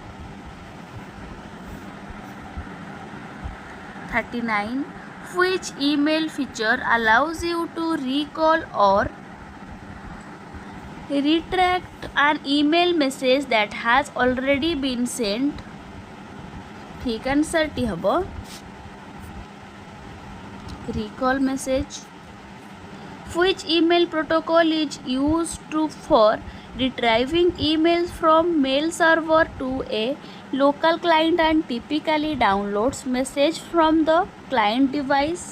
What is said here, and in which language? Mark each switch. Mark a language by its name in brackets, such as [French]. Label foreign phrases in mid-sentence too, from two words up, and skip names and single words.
[English] 39. Which email feature allows you to recall or retract an email message that has already been sent? [Bangla] ঠিক আনসার টি হবো recall message. [English] Which email protocol is used for retrieving emails from mail server to a local client and typically downloads message from the client device?